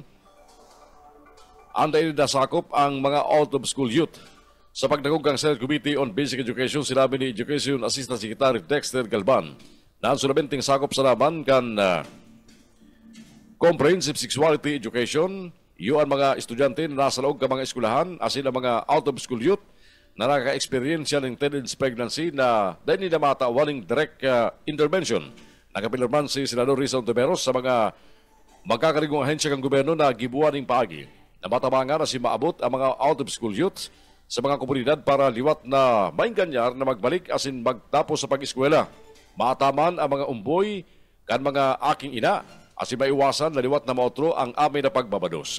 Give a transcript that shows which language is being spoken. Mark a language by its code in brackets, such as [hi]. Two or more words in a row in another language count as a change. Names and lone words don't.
[bik] Anday na sakop ang mga [en] out-of-school youth. [bik] Sa pagdagog kang Senate Committee on Basic Education, sinabi ni Education Assistant Secretary Dexter Galban na ang sulabinting sakop sa laban kan Comprehensive Sexuality Education, iyo ang mga estudyante na nasa loob ka mga eskwelahan, asin ang mga [en] out-of-school youth [bik] na nakaka-experience ng [en] teenage pregnancy [bik] na dahil nila matawaling [en] direct intervention. [bik] Nakapilirman si Senador Risa Ontiveros sa mga magkakarigong ahensya ng gobyerno na gibuan ng paagi. Namatabangan na si maabot ang mga [en] out-of-school youth [bik] sa mga komunidad para liwat na maingkanyar na magbalik asin magtapos sa pag-eskwela. Mataman ang mga umboy kan mga aking ina, asin maiwasan na liwat na mautro ang amay na pagbabados.